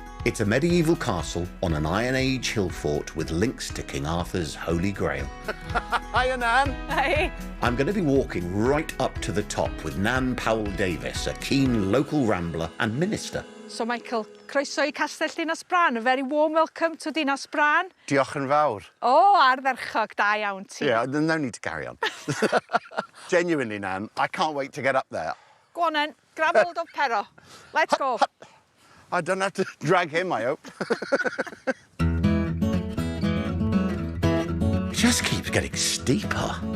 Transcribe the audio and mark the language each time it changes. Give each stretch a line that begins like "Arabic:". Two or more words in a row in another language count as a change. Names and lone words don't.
English: It's a medieval castle on an Iron Age hill fort with links to King Arthur's Holy Grail. Hiya, Nan. Hi. I'm going to be walking right up to the top with Nan Powell-Davies, a keen local rambler and minister. So, Michael,
Welsh: croeso I
English: Castell Dinas Bran. A very warm welcome to Dinas Bran.
Welsh: Diolch yn fawr. Oh, ardderchog, da iawn ti.
English: Yeah, no need to carry on. Genuinely, Nan, I can't wait to get up there. Go on then, grab hold of Pero. Let's go. I don't have to drag him, I hope. It just keeps getting steeper.